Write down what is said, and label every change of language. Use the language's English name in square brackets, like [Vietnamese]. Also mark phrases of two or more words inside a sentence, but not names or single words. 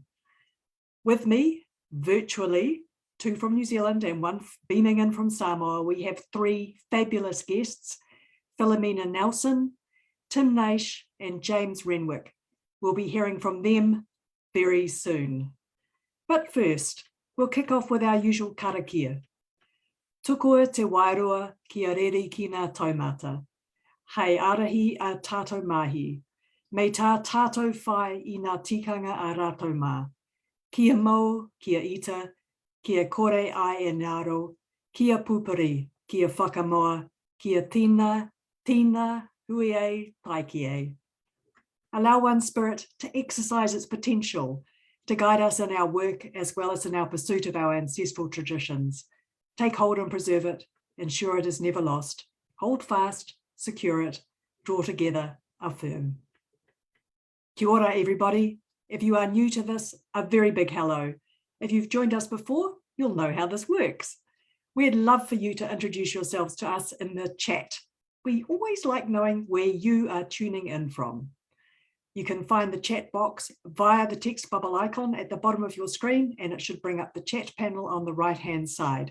[English] With me, virtually, 2 from New Zealand and 1 beaming in from Samoa, we have 3 fabulous guests, Philomena Nelson, Tim Naish, and James Renwick. We'll be hearing from them very soon. But first, we'll kick off with our usual karakia. [Māori] Tukoe te wairua kia reri ki ngā taumata. Hei arahi a tātou mahi. Me tā tātou whai I ngā tikanga a rātou mā. Kia mau, kia ita, kia kore ai e ngaro, kia pupuri, kia whakamoa, kia tina, hui e, taiki e. [English] Allow one spirit to exercise its potential, to guide us in our work as well as in our pursuit of our ancestral traditions. Take hold and preserve it, ensure it is never lost. Hold fast, secure it, draw together, affirm. [Māori] Kia ora, [English] everybody. If you are new to this, a very big hello. If you've joined us before, you'll know how this works. We'd love for you to introduce yourselves to us in the chat. We always like knowing where you are tuning in from. You can find the chat box via the text bubble icon at the bottom of your screen, and it should bring up the chat panel on the right-hand side.